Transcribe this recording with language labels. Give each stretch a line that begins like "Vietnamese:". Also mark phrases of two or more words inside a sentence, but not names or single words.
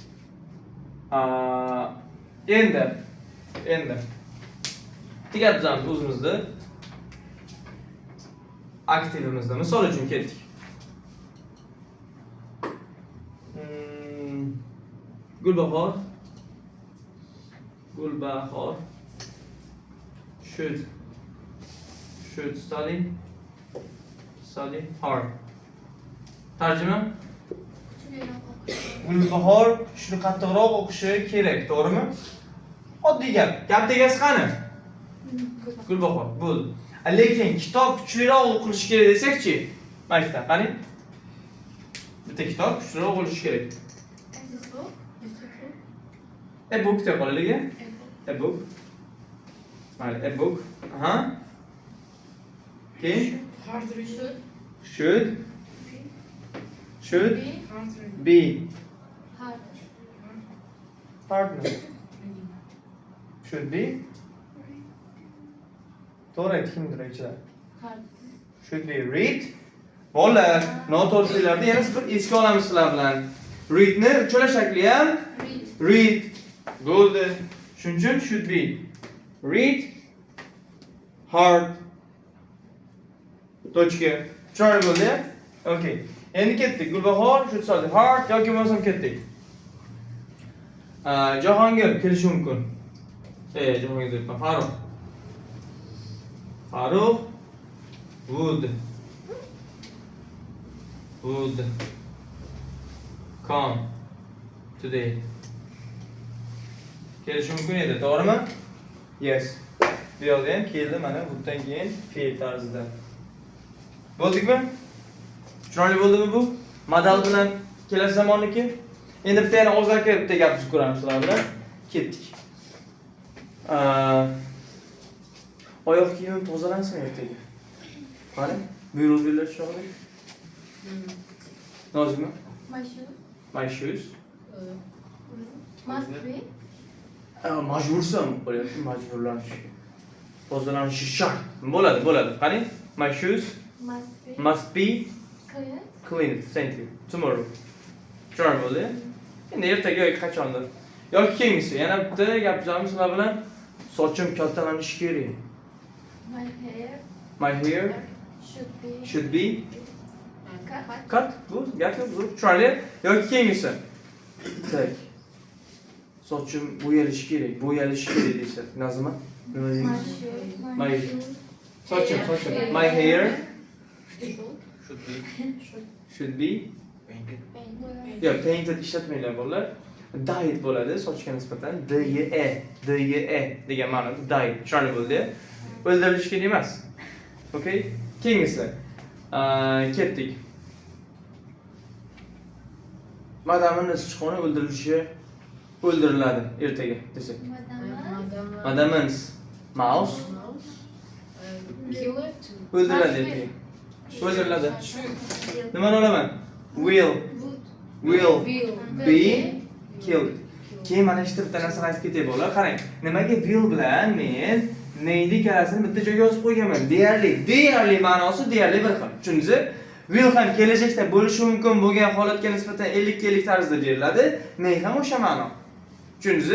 Uzbek: Endi Diqqat qilamiz o'zimizda. Aktivimizda misol uchun ketdik.
English: Gulbahor should study hard.
Uzbek: Tarjima? Gulbahor shuni qattiqroq o'qishi kerak, to'g'rimi? Oddiy gap. Gap degasi qani? Gulbahor, bul. Lekin kitob kuchliroq o'qilishi kerak desak-chi? Mana qani? Bitta kitob kuchliroq bo'lishi kerak.
English: A book
Uzbek: deb qolaylik.
English: A book. Mayli, a book. Okay. Should be hard. Should be.
Uzbek: To'g'ri aytdinglar ichida.
English: Should be read.
Uzbek: Bolalar, noto'g'riliklarni yana bir esga olamiz sizlar bilan. Read ni uchala shakli ham read. Bo'ldi. Shuning uchun
English: should be read hard.
Uzbek: Tochka. Chiroyli bo'ldi. Okay. Endi ketdik.
English: Gulbahor should study hard
Uzbek: yoki bo'lmasam ketdik. Jahongir kelishi mumkin.
English: Jahongir deyapman. Farruh. Farruh would come today.
Uzbek: Kelishi mumkin edi, to'g'rimi?
English: Yes.
Uzbek: Bu yerda ham keldi, mana bundan keyin fe'l tarzida. Bo'ldikmi? Chiroyli bo'ldimi bu? Modal bilan kelasi zamonniki. Endi bitta yana og'zaki bitta gap tuzib ko'ramiz sizlar bilan. Ketdik. Oyoq kiyimim tozalansin ertaga. Qani? Buyruq berish chog'ida. Nozima?
English: My shoes. My shoes. Must be.
Uzbek: Majbursan, bo'lyapti, majburlanish. Tozalanishi shart. Bo'ladi. Qani?
English: My shoes must be cleaned. Thank you. Tomorrow.
Uzbek: Chiroyli bo'ldi. Endi ertaga yoki qachondir. Yoki keyingisi. Yana bitta gap tuzamiz sizlar bilan. Sochim kattalanishi kerak.
English: My hair should be cut.
Uzbek: Bu gap bu. Chiroyli. Yoki keyingisi. Tak. Sochim bo'yalishi kerak desa. Nazima? Nima deymiz? Sochim.
English: My hair should be yo'q, painted
Uzbek: ishlatmanglar bolalar. Dyed bo'ladi sochga nisbatan. DYE degan ma'noda dyed. Chiroyli bo'ldi. O'ldirilishi kerak emas. Okay? Keyingisi. Ketdik. Madamning sichqoni o'ldiriladi ertaga desak.
English: Madam's mouse o'ldiriladi.
Uzbek: Nimani olaman?
English: Will be killed.
Uzbek: Keyin mana shu bitta narsani aytib ketay bolalar. Qarang, nimaga will bilan men neydi kalasini bitta joyga yozib qo'yganman. Deyarli ma'nosi deyarli bir xil. Tushundingizmi? Will ham kelajakda bo'lishi mumkin bo'lgan holatga nisbatan 50-50 tarzda beriladi. May ham o'sha ma'no. Tushundingizmi?